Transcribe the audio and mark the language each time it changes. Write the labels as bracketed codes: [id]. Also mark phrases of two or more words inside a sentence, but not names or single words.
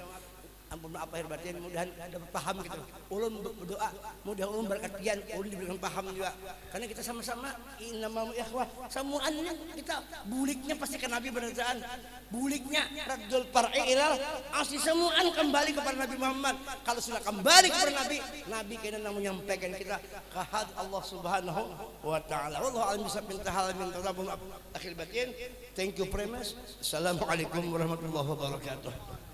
[bjn] Ampun maaf lahir batin, mudahan dapat paham gitu. Ulun berdoa, mudah ulun berkatian, ulun diberikan paham juga. Karena kita sama-sama [ar] إنما إخوة, [bjn] semuanya kita buliknya pasti ke Nabi berdasarkan buliknya [ar] رد الفرع إلى الأصل, [bjn] semuaan kembali kepada Nabi Muhammad. [id] Kalau sudah kembali kepada Nabi, Nabi kena menyampaikan kita kahad Allah [ar] سبحانه وتعالى والله أعلم بالصواب. Tahal min tadabun akhir batin. [en] Thank you very much. [ar] السلام عليكم ورحمة الله وبركاته.